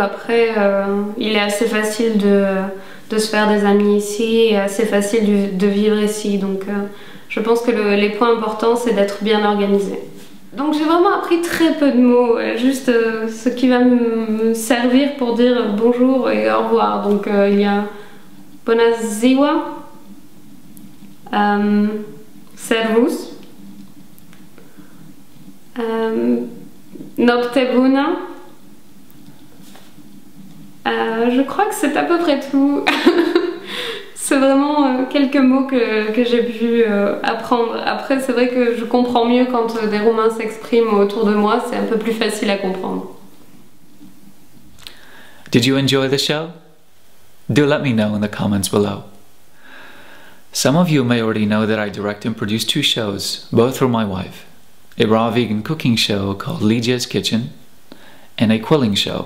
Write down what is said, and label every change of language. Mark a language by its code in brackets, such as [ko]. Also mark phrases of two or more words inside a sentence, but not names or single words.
[fr] Après, il est assez facile de se faire des amis ici et assez facile de vivre ici. Donc je pense que les points importants, c'est d'être bien organisé. Donc j'ai vraiment appris très peu de mots, juste ce qui va me servir pour dire bonjour et au revoir. Donc il y a [ro] Bună ziua, servus, noapte bună. [fr] Je crois que c'est à peu près tout. C'est vraiment quelques mots que j'ai pu apprendre. Après, c'est vrai que je comprends mieux quand des Roumains s'expriment autour de moi, c'est un peu plus facile à comprendre. [en] Did you enjoy the show? Do let me know in the comments below. Some of you may already know that I direct and produce 2 shows, both for my wife. A raw vegan cooking show called Lydia's Kitchen, and a quilling show.